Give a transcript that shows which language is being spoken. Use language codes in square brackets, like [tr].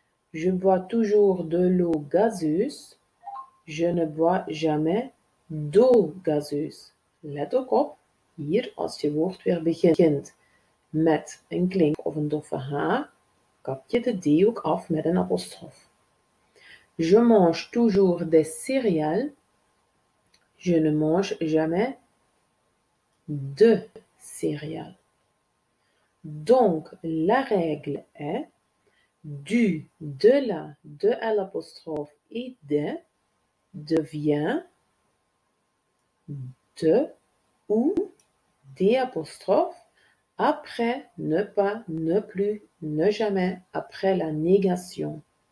[fr] Je bois toujours de l'eau gazeuse. Je ne bois jamais d'eau gazeuse. [nl] Let ook op, hier als je woord weer begint met een klinker of een doffe H, kap je de D ook af met een apostrof. [fr] Je mange toujours des céréales. Je ne mange jamais de céréales. Donc, la règle est du, de la, de l'apostrophe et de devient de ou des apostrophes après ne pas, ne plus, ne jamais, après la négation.